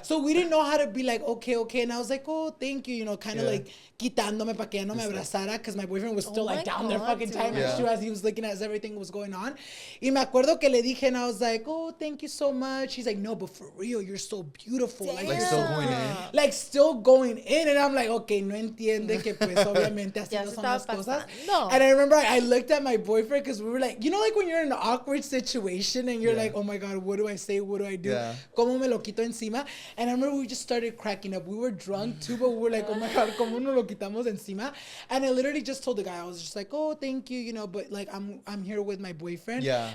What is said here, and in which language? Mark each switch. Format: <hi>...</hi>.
<en>So we didn't know how to be like, okay. And I was like, oh, thank you, you know, kind of like</en> <es>quitándome para que ya no me abrazara</es> <en>because my boyfriend was still like down there fucking tying my shoe as he was looking as everything was going on.</en> <es>Y me acuerdo que le dije</es> <en>and I was like, oh, thank you so much. He's like, no, but for real, you're so beautiful. Damn. Like still going in. Like still going in. And I'm like, okay,</en> <es>no entiende que pues obviamente así no son las cosas.</es> <en>And I remember I looked at my boyfriend because we were like, you know, like when you're in an awkward situation and you're like, oh my God, what do I say? What do I do?</en> <es>¿Cómo me lo quito encima?</es> <en>And I remember we just started cracking up. We were drunk too, but we were like, oh my God,</en> <es>¿cómo nos lo quitamos encima?</es> <en>And I literally just told the guy, I was just like, oh, thank you, you know, but like I'm here with my boyfriend. Yeah.</en>